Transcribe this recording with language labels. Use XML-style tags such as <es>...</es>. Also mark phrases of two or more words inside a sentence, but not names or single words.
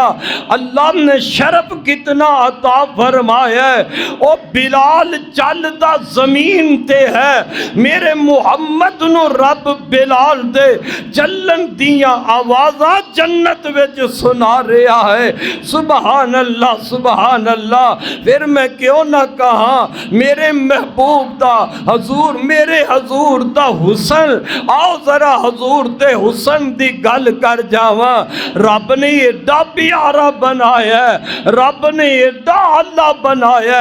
<ur>اللہ نے شرف کتنا عطا فرمایا ہے.</ur> <pa>او بلال چلدا زمین تے ہے، میرے محمد نوں رب بلال دے چلن دیاں آوازاں جنت وچ سنا رہا ہے.</pa> <ar>سبحان الله، سبحان الله.</ar> <pa>پھر میں کیوں نہ کہاں میرے محبوب دا حضور، میرے حضور دا حسن. آؤ ذرا حضور دے حسن دی گل کر جاواں. رب نے ایڈا پیارا بنایا، رب نے ایڈا اللہ بنایا.</pa>